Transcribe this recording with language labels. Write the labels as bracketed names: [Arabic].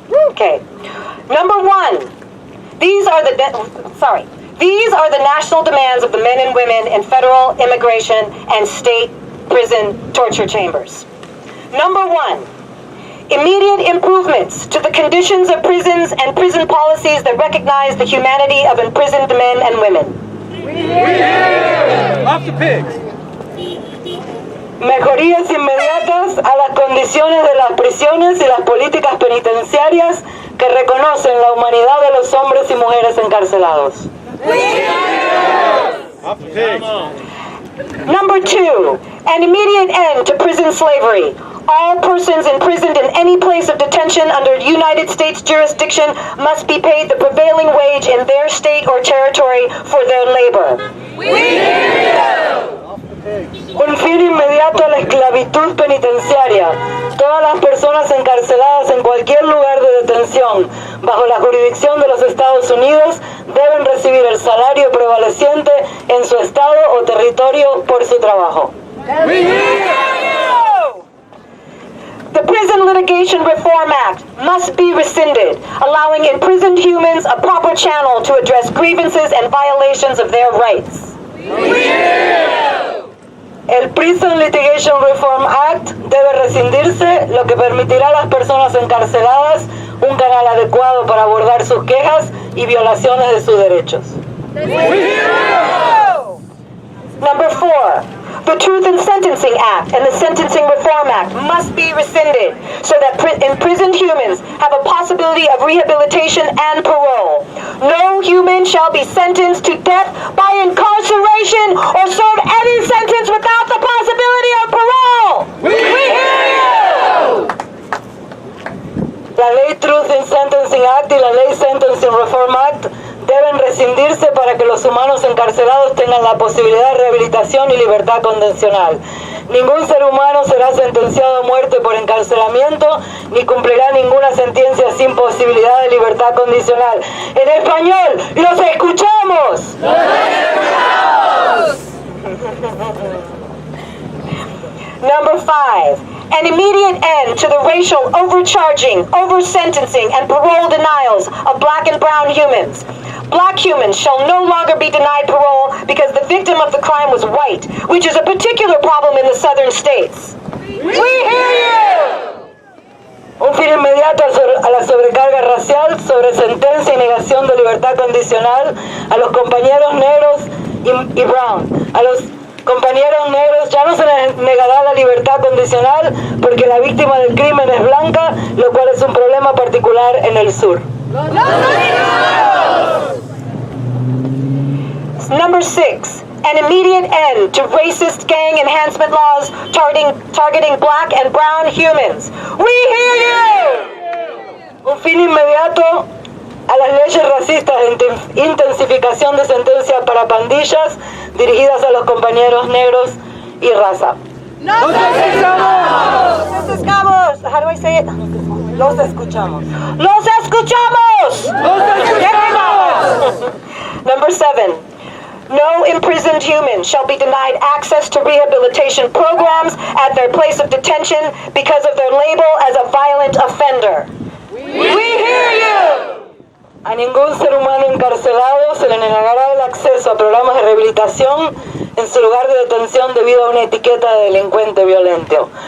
[English] Okay, number 1, these are the national demands of the men and women in federal, immigration, and state prison torture chambers. Number 1, immediate improvements to the conditions of prisons and prison policies that recognize the humanity of imprisoned men and women. Off the pigs. [Spanish] Mejorías inmediatas a las condiciones de las prisiones y las políticas penitenciarias que reconocen la humanidad de los hombres y mujeres encarcelados. [English] Off the pigs. Number 2, an immediate end to prison slavery. All persons imprisoned in any place of detention under United States jurisdiction must be paid the prevailing wage in their state or territory for their labor. [Spanish] Un fin inmediato a la esclavitud penitenciaria. Todas las personas encarceladas en cualquier lugar de detención bajo la jurisdicción de los Estados Unidos deben recibir el salario prevaleciente en su estado o territorio por su trabajo. [English] The Prison Litigation Reform Act must be rescinded, allowing imprisoned humans a proper channel to address grievances and violations of their rights. [Spanish] El Prison Litigation Reform Act debe rescindirse, lo que permitirá a las personas encarceladas un canal adecuado para abordar sus quejas y violaciones de sus derechos. [English] Number 4, the Truth in Sentencing Act and the Sentencing Reform Act must be rescinded so that imprisoned humans have a possibility of rehabilitation and parole. No human shall be sentenced to death by incarceration or serve any sentence without the possibility of parole. We hear you! [Spanish] La ley Truth in Sentencing Act y la ley Sentencing Reform Act deben rescindirse para que los humanos encarcelados tengan la posibilidad de rehabilitación y libertad condicional. Ningún ser humano será sentenciado a muerte por encarcelamiento ni cumplirá ninguna sentencia sin posibilidad de libertad condicional. En español, ¡los escuchamos! ¡Los escuchamos! [English] Number 5. An immediate end to the racial overcharging, oversentencing, and parole denials of black and brown humans. Black humans shall no longer be denied parole because the victim of the crime was white, which is a particular problem in the southern states. We hear you! [Spanish] Un fin inmediato al parcial sobre sentencia y negación de libertad condicional a los compañeros negros y Brown. A los compañeros negros ya no se les negará la libertad condicional porque la víctima del crimen es blanca, lo cual es un problema particular en el sur. [English] Number 6. An immediate end to racist gang enhancement laws targeting black and brown humans. We hear you! [Spanish] Un fin inmediato a las leyes racistas de intensificación de sentencias para pandillas dirigidas a los compañeros negros y raza. ¡Nos escuchamos! Los escuchamos. [English] How do I say it? Los escuchamos. [Spanish] Los escuchamos! ¡Nos escuchamos! [English] Number 7. No imprisoned human shall be denied access to rehabilitation programs at their place of detention because of their label as a violent offender. We hear you! [Spanish] A ningún ser humano encarcelado se le negará el acceso a programas de rehabilitación en su lugar de detención debido a una etiqueta de delincuente violento.